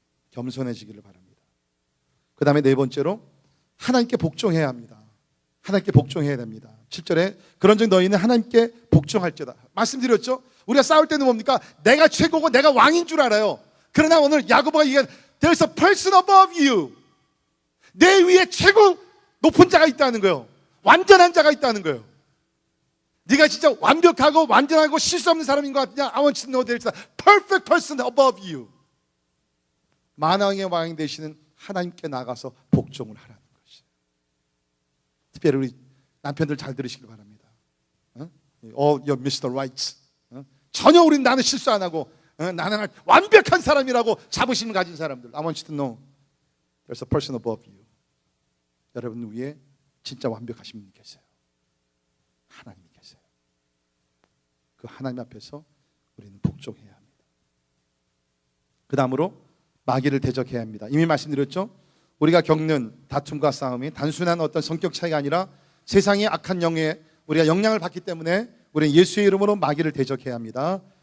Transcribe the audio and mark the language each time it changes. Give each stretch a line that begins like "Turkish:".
Korean: 겸손해지기를 바랍니다. 그 다음에 네 번째로 하나님께 복종해야 합니다. 하나님께 복종해야 됩니다. 7절에 그런즉 너희는 하나님께 복종할지어다. 말씀드렸죠? 우리가 싸울 때는 뭡니까? 내가 최고고 내가 왕인 줄 알아요. 그러나 오늘 야고보가 얘기한
English: There's a person above you.
Korean: 내 위에 최고 높은 자가 있다는 거예요. 완전한 자가 있다는 거예요. 네가 진짜 완벽하고 완전하고 실수 없는 사람인 것 같냐?
English: I want you to know there's a perfect person above you.
Korean: 만왕의 왕이 되시는 하나님께 나가서 복종을 하라는 것이에요. 특별히 우리 남편들 잘 들으시길 바랍니다.
English: You're Mr. Right.
Korean: 전혀 우리는 나는 실수 안 하고 나는 완벽한 사람이라고 자부심을 가진 사람들.
English: I want you to know there's a person above you.
Korean: 여러분 위에 진짜 완벽하신 분이 계세요. 하나님이 계세요. 그 하나님 앞에서 우리는 복종해야 합니다. 그 다음으로 마귀를 대적해야 합니다. 이미 말씀드렸죠? 우리가 겪는 다툼과 싸움이 단순한 어떤 성격 차이가 아니라 세상의 악한 영에 우리가 영향을 받기 때문에 우리는 예수의 이름으로 마귀를 대적해야 합니다.